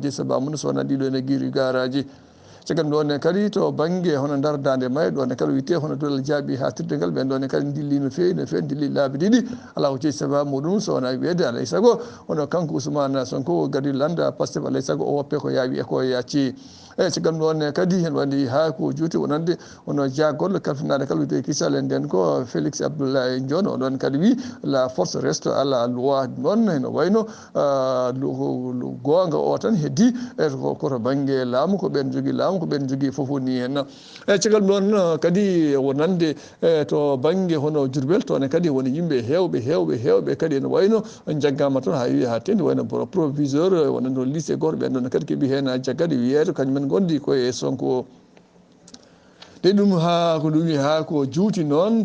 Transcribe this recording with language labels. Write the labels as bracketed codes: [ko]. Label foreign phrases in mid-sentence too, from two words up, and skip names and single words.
[ff] jeeyi sababu so wona ɗiɗo ene guiri garaji caggal ɗon kadi to banggue hono dardade mayyo ɗon kadi wiyete hono dolal jaaɓi ha tirdegal ɓen ɗon kadi dilli no fewi dilli laabi ɗiɗi ala ko jeeyi sababu muɗum so wona wiyede alay saago hono kanko Ousmane Sonko gadi landa Pastef alay saago o woppe ko yaawi e ko yacci eyyi caggal ɗon kadi hen waɗi ha ko juuti wonande hono jagol kalfinaɗo kala wiyete kisal en nden ko Félix Abdoulaye Dione oɗon kadi wi [fr] la force reste à la loi [ff] ɗon eno wayno gonga o tan heddi koto banggue laamu ko ɓen jogui laamu ko ɓen jogui fofo ni henna eyyi caggal ɗon kadi wonande to banggue hono Diourbel toon kadi woni yimɓe hewɓe kadi ene wayno jaggama toon ha wi ha tendi wayno proviseur wonano lycée goto ɓen ɗon kadi keeɓi hen jaggade wiyede kañumen gondi koye Sonko de ɗum ha ko ɗumi ha ko juuti noon